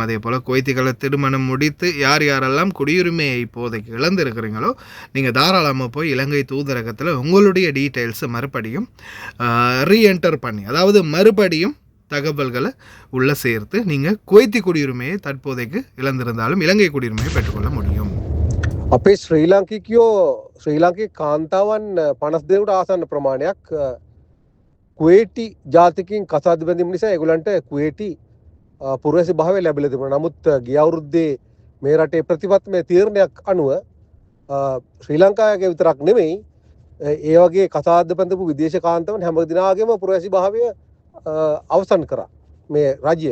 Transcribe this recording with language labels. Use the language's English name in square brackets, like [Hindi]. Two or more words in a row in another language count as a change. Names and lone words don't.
[Tamil] அதே போல் குவைத்திகளை திருமணம் முடித்து யாரெல்லாம் குடியுரிமையை இப்போதைக்கு இழந்திருக்கிறீங்களோ நீங்கள் தாராளமாக போய் இலங்கை தூதரகத்தில் உங்களுடைய டீட்டெயில்ஸை மறுபடியும் ரீஎன்டர் பண்ணி, அதாவது மறுபடியும் தகவல்களை உள்ளே சேர்த்து நீங்கள் குவைத்தி குடியுரிமையை தற்போதைக்கு இழந்திருந்தாலும் இலங்கை குடியுரிமையை பெற்றுக்கொள்ள முடியும். [Sinhala] අපේ ශ්‍රී ලාංකිකයෝ ශ්‍රී ලාංකික කාන්තාවන් 50 දෙනෙකුට ආසන්න ප්‍රමාණයක් කුවේටි ජාතිකයින් කසාද බැඳීම නිසා ඒගොල්ලන්ට කුවේටි පුරවැසි භාවය ලැබිලා තිබුණා. නමුත් ගිය අවුරුද්දේ මේ රටේ ප්‍රතිපත්තිමය තීරණයක් අනුව ශ්‍රී ලංකාවේ විතරක් නෙමෙයි ඒ වගේ කසාද බැඳපු විදේශ කාන්තාවන් හැම දිනාගේම පුරවැසි භාවය අවසන් කරා මේ රජය.